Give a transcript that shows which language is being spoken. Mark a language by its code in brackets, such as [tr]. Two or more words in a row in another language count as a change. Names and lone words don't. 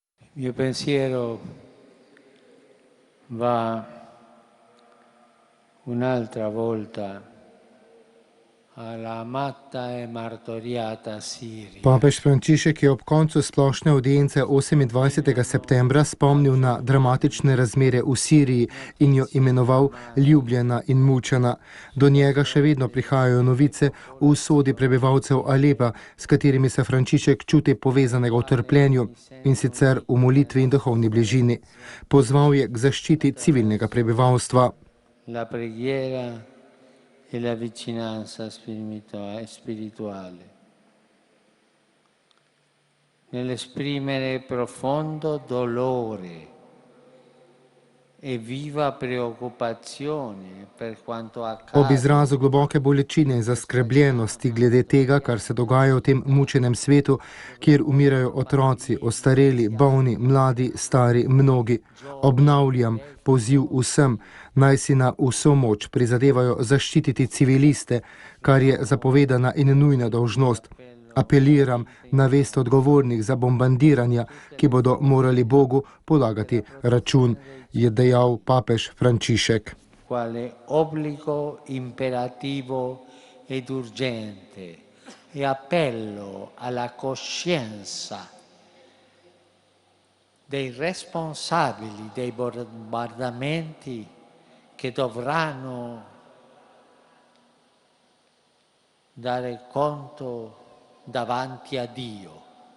[it] Il mio pensiero va un'altra volta alla amata e martoriata Siria. [sl] Papež Frančišek je ob koncu splošne audience 28. septembra spomnil na dramatične razmere v Siriji in jo imenoval ljubljena in mučena. Do njega še vedno prihajajo novice o usodi prebivalcev Alepa, s katerimi se Frančišek čuti povezanega v trpljenju, in sicer v molitvi in duhovni bližini. Pozval je k zaščiti civilnega prebivalstva. [it] La preghiera e la vicinanza spirituale. Nell'esprimere profondo dolore e viva preoccupazione per quanto accade. [sl] Ob izrazu globoke bolečine in zaskrbljenosti glede tega, kar se dogaja v tem mučenem svetu, kjer umirajo otroci, ostareli, bolni, mladi, stari, mnogi, obnavljam poziv vsem, naj si na vso moč prizadevajo zaščititi civiliste, kar je zapovedana in nujna dolžnost. Apeliram na vest odgovornih za bombardiranja, ki bodo morali Bogu polagati račun, je dejal papež Frančišek. [it] Quale obbligo imperativo ed urgente e appello alla coscienza dei responsabili dei bombardamenti che dovranno dare conto davanti a Dio.